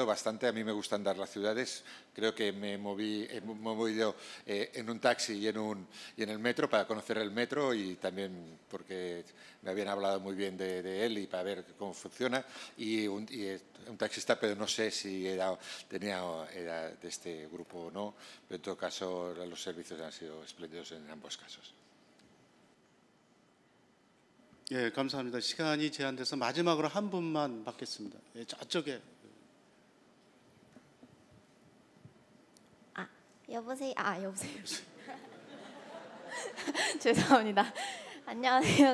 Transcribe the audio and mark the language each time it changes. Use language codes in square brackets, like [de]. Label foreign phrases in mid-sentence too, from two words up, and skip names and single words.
[es] bastante, a mí me gusta andar las ciudades, creo que me he movido en un taxi y en el metro para conocer el metro y también porque me habían hablado muy bien de él y para ver cómo funciona, y un taxista, pero no sé si era de este grupo o no, pero en todo caso los servicios han sido espléndidos en ambos casos. [ko] 예, 감사합니다. 시간이 제한돼서 마지막으로 한 분만 받겠습니다. 예, 저쪽에. 여보세요. 여보세요. 죄송합니다. 안녕하세요.